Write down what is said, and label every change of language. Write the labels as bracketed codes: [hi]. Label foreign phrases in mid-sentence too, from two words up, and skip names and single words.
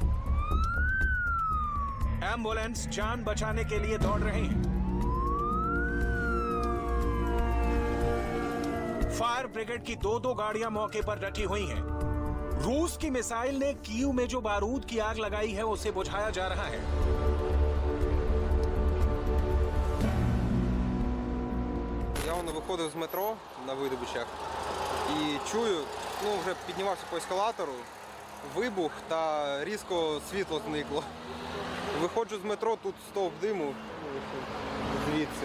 [hi] एम्बुलेंस जान बचाने के लिए दौड़ रहे हैं। फायर ब्रिगेड की 2-2 गाड़ियां मौके पर डटी हुई हैं। रूस की मिसाइल ने कीव में जो बारूद की आग लगाई है उसे बुझाया जा रहा है। [uk] Я виходив з метро на видобичах і чую, вже піднімався по ескалатору, вибух та різко світло зникло. Виходжу з метро, тут стовп диму звідси.